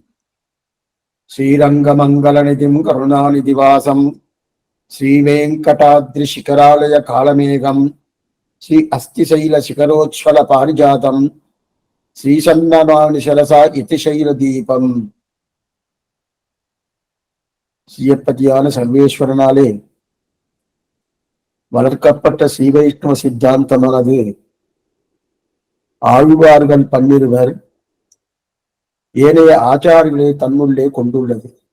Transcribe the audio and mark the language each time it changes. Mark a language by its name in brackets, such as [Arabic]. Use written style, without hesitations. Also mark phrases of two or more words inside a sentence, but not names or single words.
[Sanskrit] श्रीरङ्गमङ्गलनिधिं करुणानिधिवासम् श्रीवेङ्कटाद्रिशिखरालय कालमेघम् श्री अस्तिशैलशिखरोज्ज्वल पारिजातम् श्रीसन्नमानिशलसा इतिशैलदीपम् [Tamil] ஸ்ரீயப்பதியான சர்வேஸ்வரனாலே வளர்க்கப்பட்ட ஸ்ரீ வைஷ்ணவ சித்தாந்தமானது ஆழ்வார்கள் 12 ஏனைய ஆச்சாரியர்களை தன்னுள்ளே கொண்டுள்ளது.